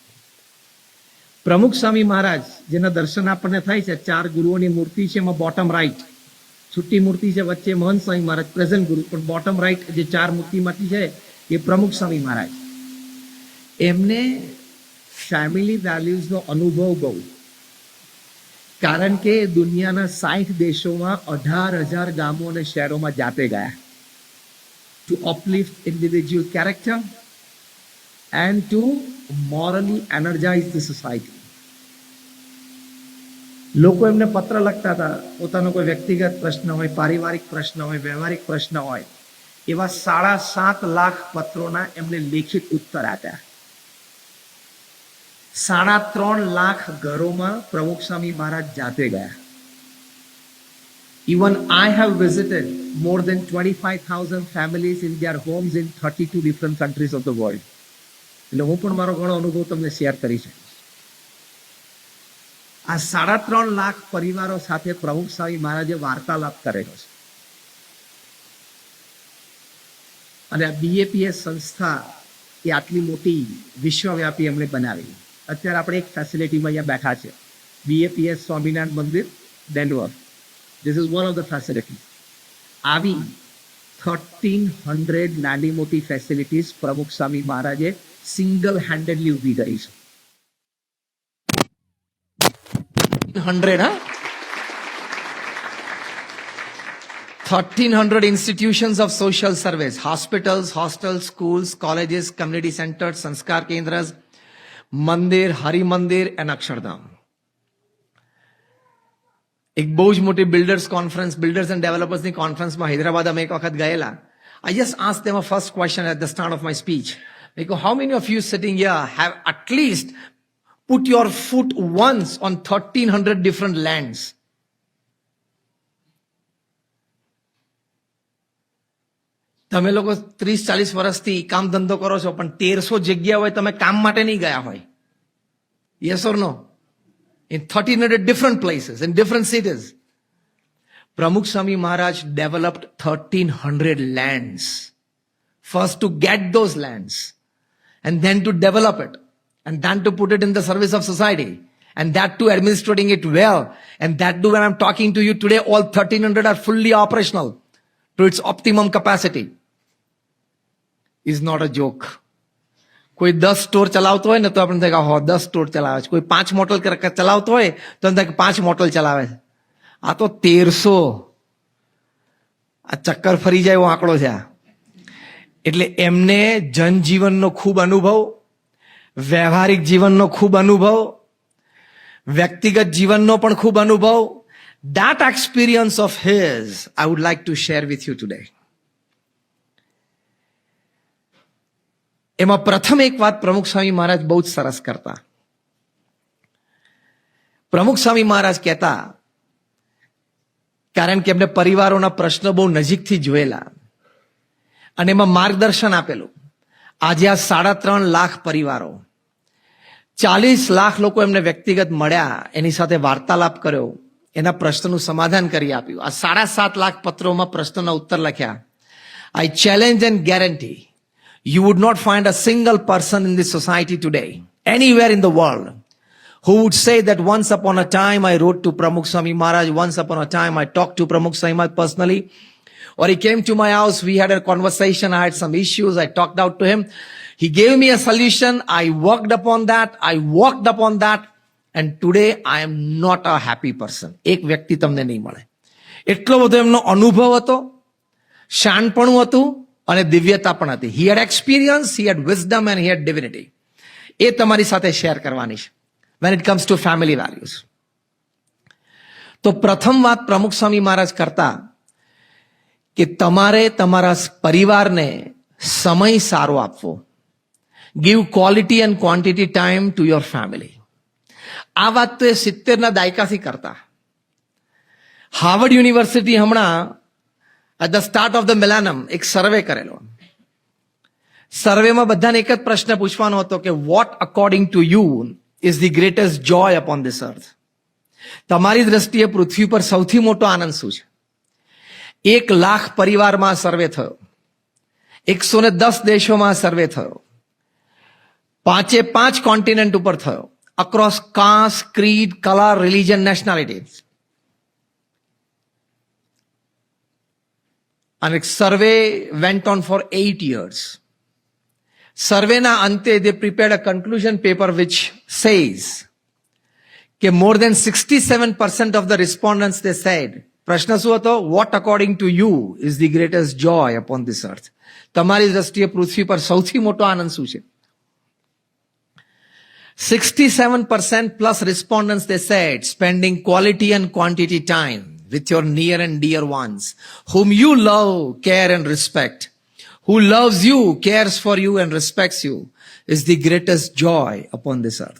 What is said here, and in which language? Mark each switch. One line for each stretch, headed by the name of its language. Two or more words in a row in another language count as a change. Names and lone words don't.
Gujarati: પ્રમુખ સ્વામી મહારાજ જેના દર્શન આપણને થાય છે, 4 ગુરુઓની મૂર્તિ છે, એમાં
English: bottom right
Gujarati: છુટ્ટી મૂર્તિ છે, વચ્ચે મહંત સ્વામી મહારાજ પ્રેઝન્ટ ગુરુ, પણ
English: bottom right
Gujarati: જે 4 મૂર્તિમાંથી છે એ પ્રમુખ સ્વામી મહારાજ. એમને
English: family values
Gujarati: અનુભવ બહુ, કારણ કે દુનિયાના 60 દેશોમાં 18,000 ગામો અને શહેરોમાં જાતે ગયા.
English: To uplift individual character and to morally energize the society.
Gujarati: લોકો એમને પત્ર લખતા હતા, પોતાનો કોઈ વ્યક્તિગત પ્રશ્ન હોય, પારિવારિક પ્રશ્ન હોય, વ્યવહારિક પ્રશ્ન હોય, એવા 7.5 લાખ પત્રોના એમને લેખિત ઉત્તર આપ્યા. 3.5 લાખ ઘરોમાં પ્રમુખ સ્વામી મહારાજ જાતે ગયા.
English: Even I have visited more than 25,000 families in their homes in 32 different countries of the world.
Gujarati: એટલે હું પણ મારો ઘણો અનુભવ તમને શેર કરી શકીશ. આ 3.5 લાખ પરિવારો સાથે પ્રમુખ સ્વામી મહારાજે વાર્તાલાપ કરેલો છે. અને આ BAPS સંસ્થા એ આટલી મોટી વિશ્વવ્યાપી એમણે બનાવી. અત્યારે આપણે એક ફેસિલિટીમાં અહીંયા બેઠા છે, BAPS સ્વામિનારાયણ મંદિર, ડેનવર.
English: This is one of the facilities.
Gujarati: આવી 1300 નાની મોટી ફેસિલિટીઝ પ્રમુખ સ્વામી મહારાજે
English: single handedly
Gujarati: ઊભી કરી છે.
English: 1300 institutions of social service, hospitals, hostels, schools, colleges, community centers,
Gujarati: સંસ્કાર કેન્દ્ર, મંદિર, હરિ મંદિર and અક્ષરધામ. એક બહુ જ મોટી
English: builders and developers conference
Gujarati: હૈદરાબાદ અમે એક વખત ગયેલા.
English: I just asked them a first question at the start of my speech. I go, how many of you sitting here have at least put your foot once on 1300 different lands?
Gujarati: તમે લોકો 30-40 વર્ષથી કામ ધંધો કરો છો, પણ 1300 જગ્યા હોય તમે કામ માટે નહીં ગયા હોય.
English: Yes or no? In 1300 different places, in different cities. Pramukh Swami Maharaj developed 1300 lands. First to get those lands, and then to develop it, and then to put it in the service of society, and that too administrating it well, and that too when I'm talking to you today, all 1300 are fully operational to its optimum capacity. Is not a joke.
Gujarati: કોઈ 10 સ્ટોર ચલાવતો હોય ને તો આપણને થાય કે 10 સ્ટોર ચલાવે છે. કોઈ 5 મોટલ ચલાવતો હોય તો થાય કે 5 મોટલ ચલાવે છે. આ તો 1300. આ ચક્કર ફરી જાય એવો આંકડો છે. એટલે એમને જનજીવનનો ખૂબ અનુભવ વ્યવહારિક જીવનનો ખૂબ અનુભવ, વ્યક્તિગત જીવનનો પણ ખૂબ અનુભવ.
English: That experience of his, I would like to share with you today.
Gujarati: એમાં પ્રથમ એક વાત પ્રમુખ સ્વામી મહારાજ બહુ જ સરસ કરતા. પ્રમુખ સ્વામી મહારાજ કહેતા, કારણ કે એમને પરિવારોના પ્રશ્નો બહુ નજીકથી જોયેલા અને એમાં માર્ગદર્શન આપેલું. આજે આ 3.5 લાખ પરિવારો, 40 લાખ લોકો એમને વ્યક્તિગત મળ્યા, એની સાથે વાર્તાલાપ કર્યો, એના પ્રશ્નનું સમાધાન કરી આપ્યું. આ 7.5 લાખ પત્રોમાં પ્રશ્નોના ઉત્તર લખ્યા.
English: I challenge and guarantee you would not find a single person in this society today, anywhere in the world, who would say that once upon a time I wrote to Pramukh Swami Maharaj, once upon a time I talked to Pramukh Swami Maharaj personally, or he came to my house, we had a conversation, I had some issues, I talked out to him, he gave me a solution, I worked upon that, and today I am not a happy person.
Gujarati: એક વ્યક્તિ તમને નહીં મળે. એટલો બધો એમનો અનુભવ હતો, શાનપણું હતું અને દિવ્યતા પણ હતી.
English: He had experience, he had wisdom and he had divinity.
Gujarati: એ તમારી સાથે શેર કરવાની છે
English: when it comes to family values.
Gujarati: તો પ્રથમ વાત પ્રમુખ સ્વામી મહારાજ કરતા કે તમારે તમારા પરિવારને સમય સારો આપવો.
English: Give quality and quantity time to your family.
Gujarati: આ વાત તો એ 70ના દાયકાથી કરતા. હાર્વર્ડ યુનિવર્સિટી હમણાં
English: at the start of the millennium
Gujarati: એક સર્વે કરેલો. સર્વેમાં બધાને એક જ પ્રશ્ન પૂછવાનો હતો કે
English: what according to you is the greatest joy upon this earth?
Gujarati: તમારી દ્રષ્ટિએ પૃથ્વી પર સૌથી મોટો આનંદ શું છે? 1 લાખ પરિવારમાં સર્વે થયો, 110 દેશોમાં સર્વે થયો, 5 કોન્ટિનેન્ટ ઉપર થયો,
English: across caste, creed, color, religion, nationality. And a survey went on for 8 years. Survey
Gujarati: ના અંતે
English: they prepared a conclusion paper which says that more than 67% of the respondents, they said,
Gujarati: પ્રશ્ન શું હતો?
English: What according to you is the greatest joy upon this earth?
Gujarati: તમારી દ્રષ્ટિએ પૃથ્વી પર સૌથી મોટો આનંદ શું છે?
English: 67% plus respondents, they said, spending quality and quantity time with your near and dear ones, whom you love, care and respect, who loves you, cares for you and respects you, is the greatest joy upon this earth.